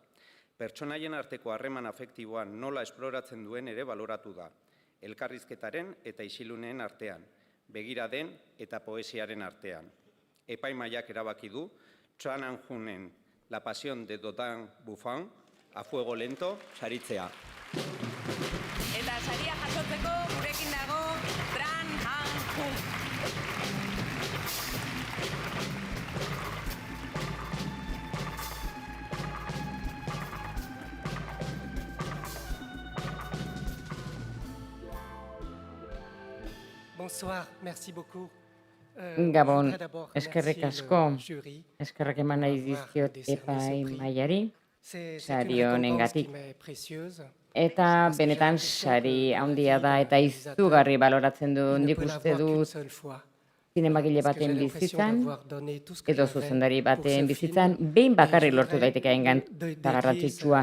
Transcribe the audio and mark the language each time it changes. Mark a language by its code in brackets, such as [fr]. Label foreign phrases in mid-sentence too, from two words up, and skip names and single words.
[eu] Pertsonaien arteko harreman afektiboan nola esploratzen duen ere baloratu da, elkarrizketaren eta isiluneen artean, begiraden eta poesiaren artean. Epaimahaiak erabaki du, Tran Anjunen La Pasión de Dodin Buffon, A Fuego Lento, saritzea. Eta saria jasotzeko gurekin dago Tran Anjun. [fr] Bonsoir, merci beaucoup. [eu] Gabon, eskerrik asko, eskerrak eman nahi dizkiot epaimahaiari, sari honengatik. Eta benetan sari handia da eta izugarri baloratzen du, nik uste dut zinemagile baten bizitzan, edo zuzendari baten bizitzan, behin bakarrik lortu daiteke engan garrantzitsua.